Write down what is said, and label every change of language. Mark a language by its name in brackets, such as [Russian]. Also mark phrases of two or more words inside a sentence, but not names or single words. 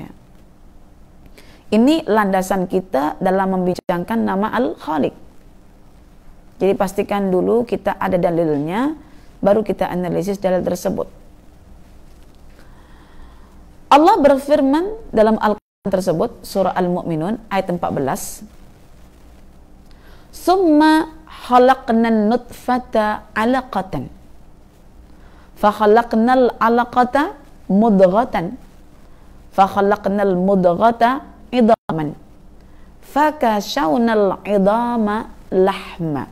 [Malay] Ini landasan kita dalam membincangkan nama Al-Khaliq. Jadi pastikan dulu kita ada dalilnya, baru kita analisis dalil tersebut. Allah berfirman dalam Al-Quran tersebut, surah Al-Mu'minun, ayat 14. [Arabic] ثم خلقنا النطفة علقة. فخلقنا العلقة مضغة. فخلقنا المضغة عظاما. فكسونا العظام لحما.